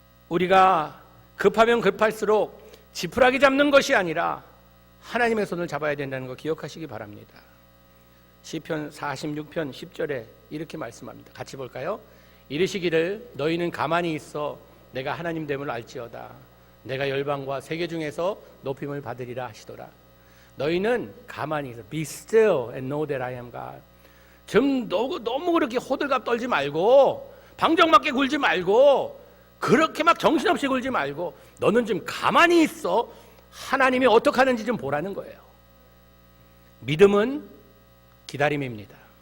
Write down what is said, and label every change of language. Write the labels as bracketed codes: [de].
[ko] 우리가 급하면 급할수록 지푸라기 잡는 것이 아니라 하나님의 손을 잡아야 된다는 거 기억하시기 바랍니다. 시편 46편 10절에 이렇게 말씀합니다. 같이 볼까요? 이르시기를 너희는 가만히 있어 내가 하나님 됨을 알지어다. 내가 열방과 세계 중에서 높임을 받으리라 하시더라. 너희는 가만히 있어. [en] Be still and know that I am God. [ko] 좀 너무 그렇게 호들갑 떨지 말고 방정맞게 굴지 말고 그렇게 막 정신없이 굴지 말고 너는 좀 가만히 있어. 하나님이 어떻게 하는지 좀 보라는 거예요. 믿음은 기다림입니다.